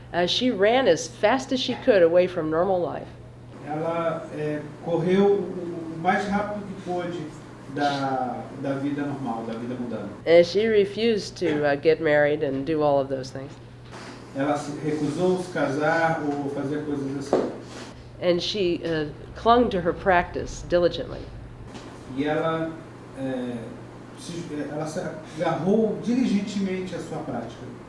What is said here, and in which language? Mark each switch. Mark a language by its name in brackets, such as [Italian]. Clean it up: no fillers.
[English] She ran as fast as she could away from normal life. [Portuguese] Ela correu o mais rápido que pôde da vida normal, da vida mundana. [English] And she refused to get married and do all of those things. [Portuguese] Ela se recusou se casar ou fazer coisas assim. [English] And she clung to her practice diligently. [Portuguese] E ela se agarrou diligentemente à sua prática.